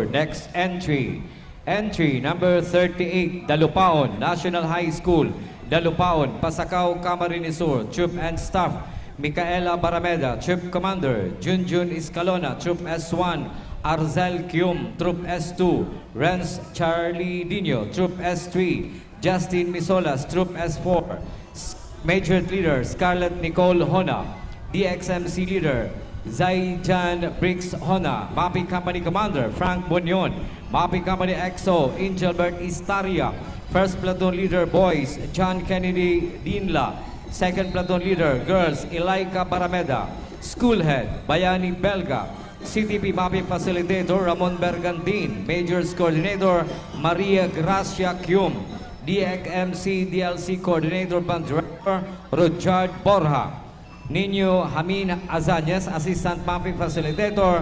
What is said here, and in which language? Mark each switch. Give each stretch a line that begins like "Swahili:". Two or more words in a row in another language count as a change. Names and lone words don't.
English: Next entry. Entry number 38, Dalupaon National High School, Dalupaon, Pasacao, Camarines Sur. Troop and Staff, Micaela Barameda, Troop Commander, Junjun Escalona, Troop S1, Arzel Kium, Troop S2, Renz Charlie Dino, Troop S3, Justin Misolas, Troop S4, Major Leader, Scarlett Nicole Hona. DXMC Leader, Zaijan Briggs Hona. Mapping Company Commander, Frank Bunyon. Mapping Company XO, Angelbert Istaria. First Platoon Leader, Boys, John Kennedy Dinla. Second Platoon Leader, Girls, Ilaika Barameda. School Head, Bayani Belga. CTP Mapping Facilitator, Ramon Bergandin. Majors Coordinator, Maria Gracia Kium. DXMC DLC Coordinator, Band Director, Rochard Borja. Nino Hamin Azanyes, Assistant Mapping Facilitator.